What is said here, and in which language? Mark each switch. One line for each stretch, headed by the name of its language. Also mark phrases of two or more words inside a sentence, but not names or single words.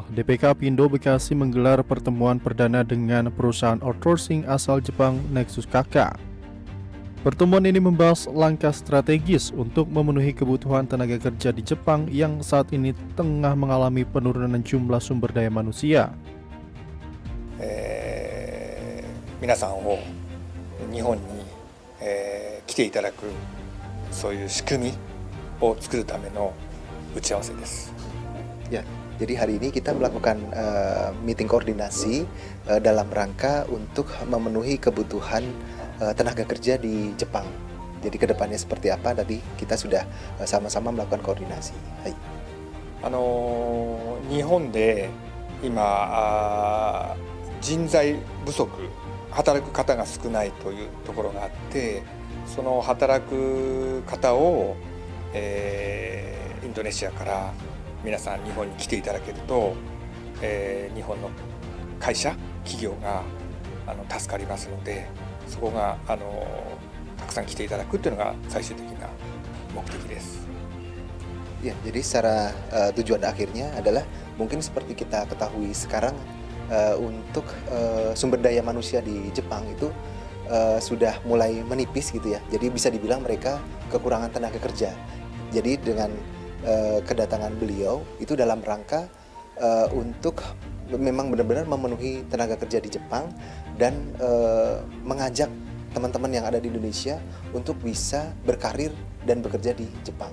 Indonesian: DPK Apindo Bekasi menggelar pertemuan perdana dengan perusahaan outsourcing asal Jepang Nexus KK. Pertemuan ini membahas langkah strategis untuk memenuhi kebutuhan tenaga kerja di Jepang yang saat ini tengah mengalami penurunan jumlah sumber daya manusia.
Japanese: 皆さんを日本に、来ていただくそういう仕組みを作るための打ち合わせです。
Indonesian: Ya, jadi hari ini kita melakukan meeting koordinasi dalam rangka untuk memenuhi kebutuhan tenaga kerja di Jepang. Jadi kedepannya seperti apa tadi kita sudah sama-sama melakukan koordinasi. Hai.
Japanese: 日本で今人材不足、働く方が少ないというところがあって、その働く方を、インドネシアから皆さん日本に来ていただけると、日本の会社企業が助かりますので、そこがたくさん来ていただくというのが最終的な目的です。
Indonesian: Ya, jadi secara tujuan akhirnya adalah mungkin seperti kita ketahui sekarang untuk sumber daya manusia di Jepang itu sudah mulai menipis gitu ya. Jadi bisa dibilang mereka kekurangan tenaga kerja. Jadi dengan kedatangan beliau itu dalam rangka untuk memang benar-benar memenuhi tenaga kerja di Jepang dan mengajak teman-teman yang ada di Indonesia untuk bisa berkarir dan bekerja di Jepang.